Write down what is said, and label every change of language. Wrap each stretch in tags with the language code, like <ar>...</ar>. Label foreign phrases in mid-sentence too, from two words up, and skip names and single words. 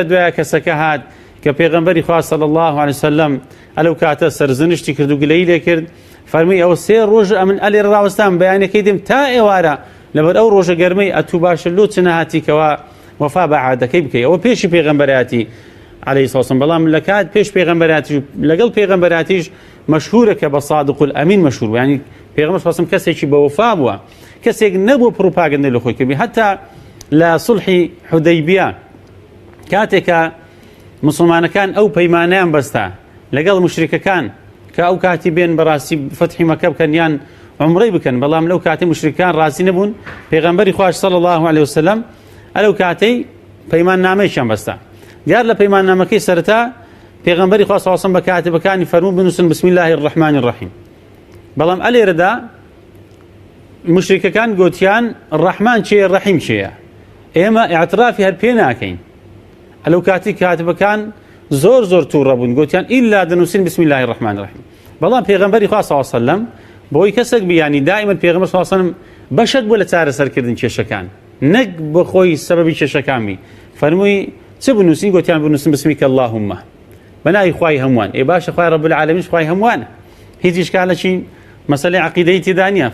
<ckb>دوایە کەسەکە هات کە پێغەمبەری خوا</ckb> <ar>صلی الله علیه و سلم</ar> <ckb>ئەلەو کاتە سەرزنشتی کرد و گلەیی لێ کرد فەرمی ئەوە سێ ڕۆژ ئەمن ئەلێ ڕاوەستان بەیانەکەی دێم تا ئێوارە لەبەر ئەو ڕۆژە گەرمەی ئەتوو باشە لۆ چ نەهاتیکەوە وەفا بە عادەکەی بکەی ئەوە پێشی پێغەمبەریەتی</ckb> <ar>عليه الصلاة والسلام</ar> <ckb>بەڵام لە کات پێش پێغەمبەریەتی لەگەڵ پێغەمبەریەتیش مەشهورە کە بە</ckb> <ar>صادق الأمین</ar> <ckb>مەشهور، ینی پێغەمبەر</ckb> <ar>صلی الله علیه و سلم</ar> <ckb>کەسێکی بە وەفا بووە، کەسێک نەبووە پروپاگەندە لە خۆی کردی. هەتا لە سڵحی حودەیبیە کاتێکە مسلمانەکان ئەو پەیمانەیان بەستا لەگەڵ مشریکەکان کە ئەو کاتی بێن بەڕاستی فتحی مەکە بکەن یان عمرەی بکەن، بەڵام لەو کاتی مشریکان ڕازی نەبوون، پێغەمبەری خوا</ckb> <ar>صلی الله علیه وسلم</ar> <ckb>ئەلەو کاتەی پەیمان نامەیەکیان بەستا. دیار لە پەیمان نامەکەی سەرەتا پێغەمبەری خوا</ckb> <ar>صلی الله علیه وسلم</ar> <ckb>بە کاتیبەکانی فەرموو بنووسن</ckb> <ar>بسم الله الرحمن الرحیم،</ar> <ckb>بەڵام ئەلێرەدا مشریکەکان گوتیان ڕەحمان چێە ڕەحیم چێە، ئێمە ئیعترافی هەر پێ ناکەین. ئەلەو کاتی کاتبەکان زۆر زۆر تووڕە بوون، گوتیان ئیلا دەنووسین</ckb> <ar>بسم الله الرحمن الرحیم.</ar> <ckb>بەڵام پێغەمبەری خوا</ckb> <ar>صلی الله علیه وسلم</ar> <ckb>بۆی کەسێک بیانی دائما پێغەمبەر</ckb> <ar>صلی الله علیه وسلم</ar> <ckb>بەشێک بووە لە چارەسەرکردن کێشەکان، نەک بە خۆی سەبەبی کێشەکان بی. فەرمووی چ بنووسین؟ گوتیان بنووسن</ckb> <ar>بسمیکە اللهم،</ar> <ckb>بەناوی خوای هەمووان. ئێ باشە خوای</ckb> <ar>رب العالمین</ar> <ckb>خوای هەمووانە، هیچ ئیشکالێکی مەسەلەی عەقیدەی تێدا نییە.</ckb>